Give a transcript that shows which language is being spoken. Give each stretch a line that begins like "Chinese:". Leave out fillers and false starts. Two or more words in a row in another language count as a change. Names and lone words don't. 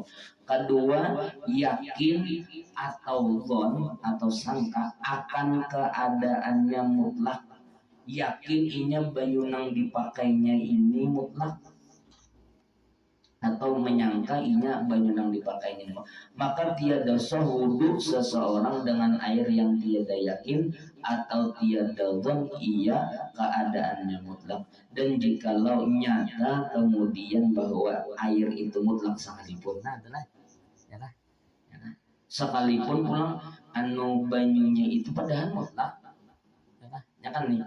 Indonesian: Kedua, yakin atau dhon atau sangka akan keadaannya mutlak.
Banjar: Yakin inya banyu nang dipakainya ini mutlak atau menyangka inya banyu nang dipakainya,
Indonesian: maka tiada sah wudhu seseorang dengan air yang tiada yakin atau tiada dhon ia keadaannya mutlak. Dan jikalau nyata kemudian bahwa air itu mutlak sekalipun, nah itulah ya kan, sekalipun
Banjar: pulang anu banyunya
Indonesian: itu padahal mutlak ya kan nih.